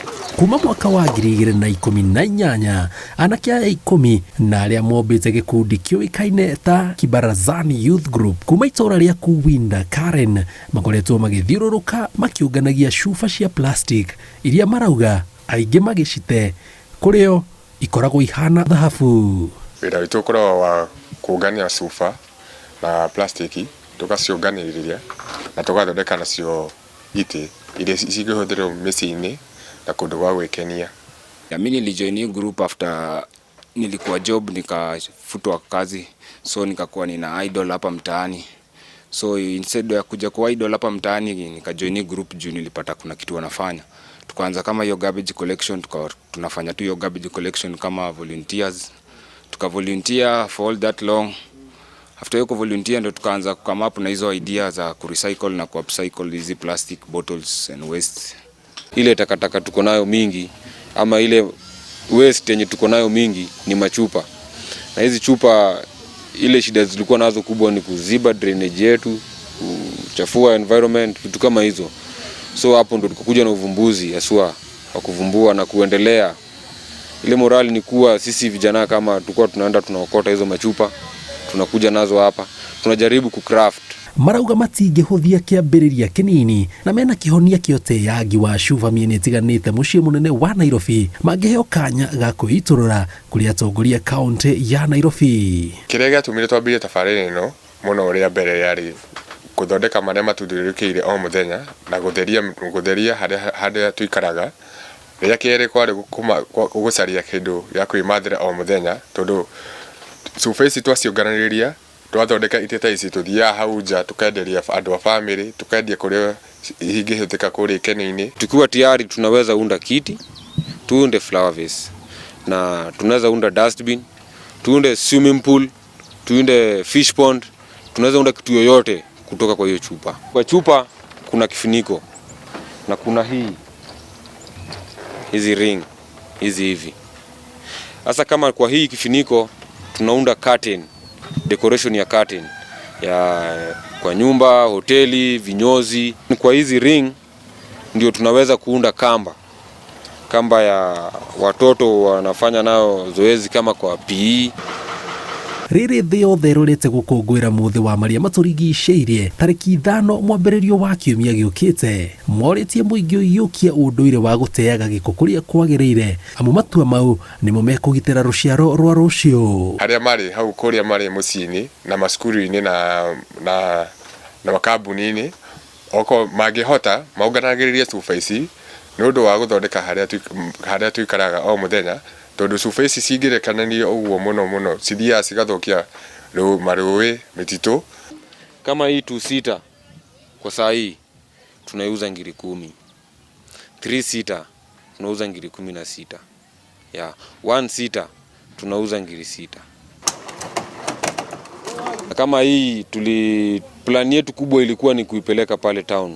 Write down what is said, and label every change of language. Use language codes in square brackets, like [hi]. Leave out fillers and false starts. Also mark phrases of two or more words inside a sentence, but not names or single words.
[ki] Kuma mwaka wa 2018 anake aya 10 na arĩa mombĩte gĩkundi kĩoĩkaine ta Kibarazani Youth Group kuma itũũra rĩa Kuwinda Karen makoretwo magĩthiũrũrũka makiũnganagia cuba cia plastic iria marauga aingĩ magĩcite kũrĩo ikoragwo ihana dhahabu. Wĩra witũ ũkoragwo wa kũngania cuba na plastiki tũgaciũnganĩrĩria na tũgathondeka nacio itĩ iria cingĩhũthĩrwo mĩciĩ-inĩ na kũndũ gwa gwĩkenia. [sw] Mimi nilijoin hii group after nilikuwa job nikafutwa kazi, so nikakuwa nina idol hapa mtaani. So instead ya kuja kwa idol hapa mtaani nikajoin hii group juu nilipata kuna kitu wanafanya. Tukaanza kama hiyo [en] garbage collection, [sw] tunafanya tu hiyo [en] garbage collection [sw] kama volunteers. [en] Tukavolunteer for all that long. After hiyo volunteer ndo tukaanza come up na hizo idea za kurecycle na kuupcycle hizi plastic bottles and waste. Ile takataka tuko nayo mingi ama ile waste yenye tuko nayo mingi ni machupa. Na hizi chupa ile shida zilikuwa nazo kubwa ni kuziba drainage yetu, kuchafua environment, vitu kama hizo. So hapo ndo tukakuja na uvumbuzi haswa wa kuvumbua na kuendelea. Ile morali ni kuwa sisi vijana kama tulikuwa tunaenda tunaokota hizo machupa, tunakuja nazo hapa, tunajaribu kucraft. [ki] Marauga matingĩhũthia kĩambĩrĩria kĩnini na mena kĩhonia kĩoteangi wa cuba mĩena ĩtiganĩte mũciĩ mũnene wa Nairobi mangĩheo kanya ga kwĩitũrũra kũrĩ atongoria kaunti ya Nairobi. Kĩrĩa gĩatũmire twambĩrĩrie tabarĩra ĩno mũno ũrĩa mbere yarĩ gũthondeka marĩa matũthiũrũrũkĩirie o mũthenya na gũtheria harĩa tuikaraga. Rĩrĩa kĩerĩ kwarĩ gũcaria kĩndũ gĩa kwĩmathĩra o mũthenya tondũ cuba ici twaciũnganĩrĩria twathondeka itĩ ta ici tuthiaga hau nja tukenderia andũ a family, tukendia kũrĩa ingĩhũthĩka kũrĩa ikeni-inĩ. [sw] Tukiwa tayari tunaweza unda kiti, tuunde [en] flower vase [sw] na tunaweza unda dustbin, tuunde [en] swimming pool, [sw] tuunde [en] fish pond, [sw] tunaweza unda kitu yoyote kutoka kwa hiyo chupa. Kwa chupa kuna kifuniko na kuna hizi ring hizi hivi. Sasa kama kwa hii kifuniko tunaunda curtain, decoration ya curtain ya kwa nyumba, hoteli, vinyozi. Kwa hizi ring ndio tunaweza kuunda kamba ya watoto wanafanya nao zoezi kama kwa PE. [ki] Rĩrĩ thĩ yothe ĩrorete gũkũngũĩra mũthĩ wa marĩa matũrigicĩirie tarĩki 5 mwambĩrĩrio wa kiumia gĩũkĩte. Morĩtie mũingĩ ũiyũkie ũndũire wa gũteaga gĩko kũrĩa kwagĩrĩire amu matua mau nĩmo mekũgitĩra rũciaro rwa rũciũ. Arĩa marĩ hau kũrĩa marĩ mũciĩ-inĩ na macukuru-inĩ na makambuni-inĩ oko mangĩhota maũnganagĩrĩrie cuba ici nĩ ũndũ wa gũthondeka harĩa tuikaraga o mũthenya. Tondũ cuba ici cingĩrekananio ũguo mũno cithiaga cigathũkia marũĩ, mĩtitũ. [sw] Kama hii 2 sita kwa saa hii tunauza 10,000. 3 sita tunauza 16,000. Ya 1 sita tunauza 6,000. Kama hii plan yetu kubwa ilikuwa ni kuipeleka pale town.